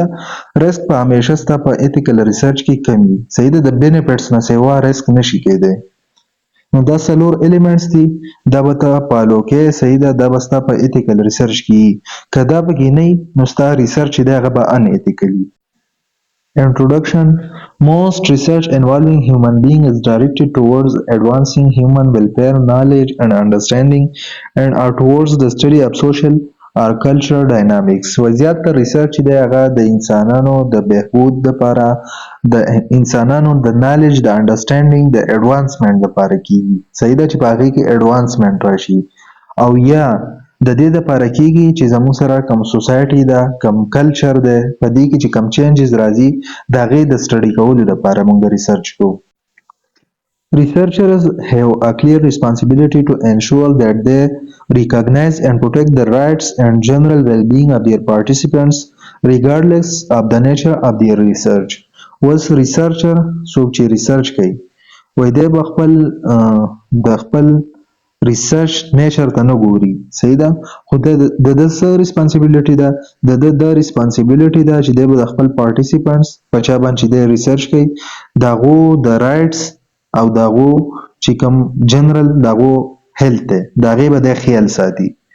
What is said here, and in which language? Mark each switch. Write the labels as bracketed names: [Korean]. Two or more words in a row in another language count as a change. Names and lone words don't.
[Pashto] رسک به همیشه ستا په [English] ethical research [Pashto] کې کم وي. صحیح ده؟ د بینیفټس نه سیوا رسک نشي کېدی. نو دا څلور الیمنټس دي دا به ته فالو کې. صحیح ده؟ دا به ستا په [English] ethical research [Pashto] کې وي. که دا پکې نه وي نو ستا ریسرچ چې دی هغه به [English] un ethical [Pashto] وي. [English] Introduction. Most research involving human being is directed towards advancing human welfare, knowledge, and understanding, and are towards the study of social or cultural dynamics. [Pashto] وزیاتره ریسرچ دی هغه د انسانانو د بهبود دپاره، د انسانانو د نالج، د انډرسټینډینګ، د ایډوانسمنټ دپاره کیږي. صحیح ده؟ چې په هغې کې ایډوانسمنټ راشي او یا د دې دپاره کیږي چې زموږ سره کوم سوسایټي ده، کوم کلچر دی، په دې کې چې کوم چینجز راځي د هغې د سټډي کولو دپاره موږ ریسرچ کوو. [English] Researchers have a clear responsibility to ensure that they recognize and protect the rights and general well-being of their participants, regardless of the nature of their research. [Pashto] اوس ریسرچر څوک چې ریسرچ کوي وایي دی به د خپل [English] research nature [Pashto] ته نه ګوري. صحیح ده؟ خو د ده څه ریسپانسیبیلیټي ده؟ د ده دا ریسپانسیبیلیټي ده چې دی به د خپل پارټیسیپنټس په چا باندې چې دی ریسرچ کوي د هغو د رایټس او د هغو چې کوم جنرال د هغو هیلث دی د هغې به دی خیال ساتي.